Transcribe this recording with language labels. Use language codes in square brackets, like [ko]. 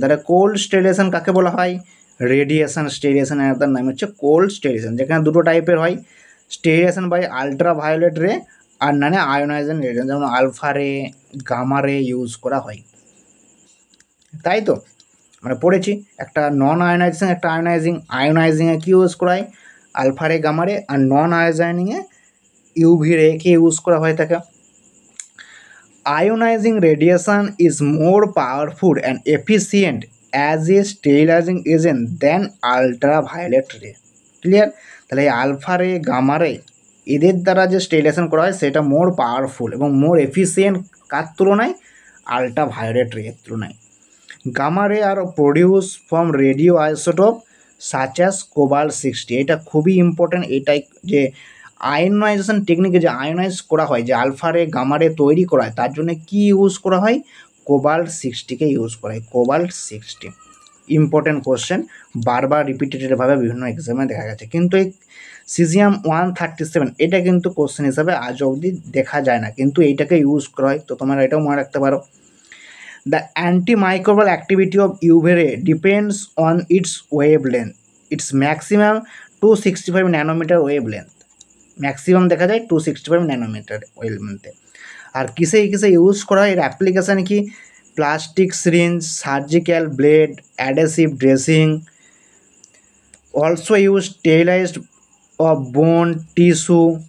[bn] তাহলে cold sterilisation কাকে বলা হয়? রেডিয়েশন স্টেরিলাইজেশন অ্যানাদার নাম হচ্ছে কোল্ড স্টেরিলাইজেশন, যেখানে দুটো টাইপের হয়, স্টেরিলাইজেশন বাই আলট্রাভায়োলেট রে আর নাহলে আয়োনাইজেশন রেডিয়েশন, যেমন আলফা রে, গামা রে ইউজ করা হয়, তাই তো আমরা পড়েছি। একটা নন আয়োনাইজেশন, একটা আয়োনাইজিং। আয়োনাইজিংয়ে কী ইউজ করা হয়? আলফা রে, গামা রে। আর নন আয়োনাইজিংয়ে ইউভি রেকে ইউজ করা হয়ে থাকে। [en] Ionizing radiation is more powerful and efficient as a sterilizing agent than ultraviolet ray. [bn] Clear? তাহলে এই আলফা রে, গামা রে এদের দ্বারা যে স্টেরিলাইজেশন করা হয় সেটা মোর পাওয়ারফুল এবং মোর এফিসিয়েন্ট কার তুলনায়? আলট্রাভায়োলেট রের তুলনায়। [en] Gamma ray আর produce from radioisotope such as cobalt sixty. [bn] এটা খুবই ইম্পর্টেন্ট, এটাই যে আয়োনাইজেশন টেকনিকে যে আয়োনাইজ করা হয়, যে আলফা রে, গামা রে তৈরি করা হয়, তার জন্য কি ইউজ করা হয়? কোবাল্ট-60কে ইউজ করা হয়, কোবাল্ট-60। ইম্পর্টেন্ট কোশ্চেন, বারবার রিপিটেডভাবে বিভিন্ন এক্সামে দেখা গেছে। কিন্তু এই সিজিয়াম-137 এটা কিন্তু কোশ্চেন হিসাবে আজ অবধি দেখা যায় না, কিন্তু এইটাকে ইউজ করা হয়, তো তোমরা এটাও মনে রাখতে পারো। [en] The antimicrobial activity of UV ray depends on its wavelength. Its maximum 265 nanometer wavelength. [bn] Maximum দেখা যায় 265 ন্যানোমিটার ওয়েভলেন্থে। আর কিসে ইউজ করা হয়? এর অ্যাপ্লিকেশান কি? [en] Plastic syringe, surgical blade, adhesive dressing, also use sterilized of bone tissue.